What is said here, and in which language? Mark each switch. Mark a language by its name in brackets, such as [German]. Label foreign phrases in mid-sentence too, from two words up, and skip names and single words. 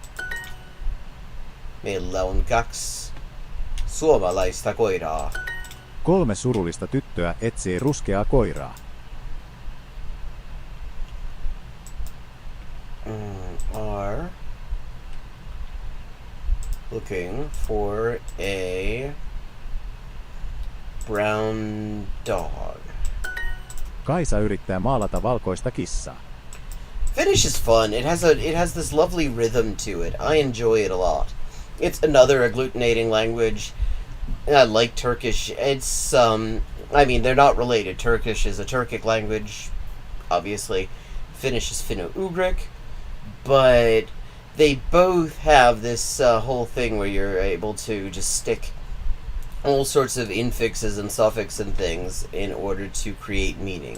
[Finnish] Meillä on 2 suomalaista koiraa. 3 surullista tyttöä etsii ruskeaa koiraa. [English] Are looking for a brown dog. [Finnish] Kaisa yrittää maalata valkoista kissaa. [English] Finnish is fun. It has this lovely rhythm to it. I enjoy it a lot. It's another agglutinating language. I like Turkish. It's I mean, they're not related. Turkish is a Turkic language, obviously. Finnish is Finno-Ugric, but they both have this whole thing where you're able to just stick all sorts of infixes and suffixes and things in order to create meaning.